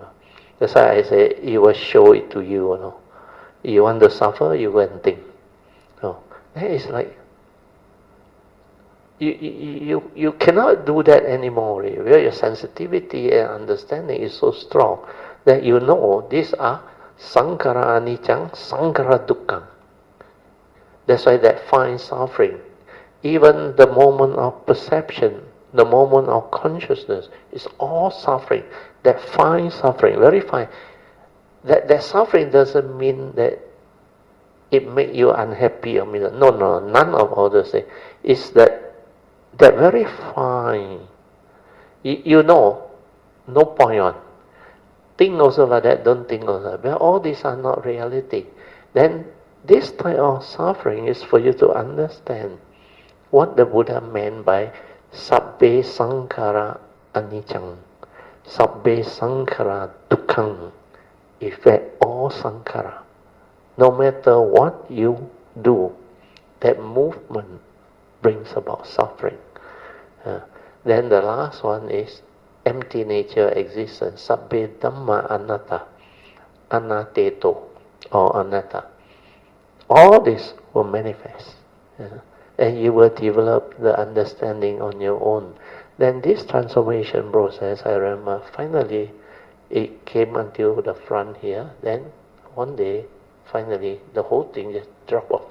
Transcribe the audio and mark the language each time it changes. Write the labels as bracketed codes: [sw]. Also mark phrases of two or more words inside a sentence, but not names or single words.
[en] That's why I say it will show it to you. You want to suffer, you go and think. Then it's like you cannot do that anymore. Where your sensitivity and understanding is so strong that you know these are [pi] sankhara anicca, sankhara dukkha. [en] That's why that fine suffering, even the moment of perception, the moment of consciousness, is all suffering. That fine suffering, very fine. That suffering doesn't mean that it make you unhappy or no, none of all those things. It's that very fine. You know, no point on. Think also like that, don't think also. But all these are not reality. Then this type of suffering is for you to understand what the Buddha meant by [pi] sabbe sankhara anicca, sabbe sankhara dukkham. [en] Effect all sankhara. No matter what you do, that movement brings about suffering. Then the last one is empty nature existence. [pi] Sabbe dhamma anatta, anateto, or anatta. [en] All this will manifest. And you will develop the understanding on your own. Then this transformation process, I remember, finally it came until the front here. Then one day, finally, the whole thing just dropped off.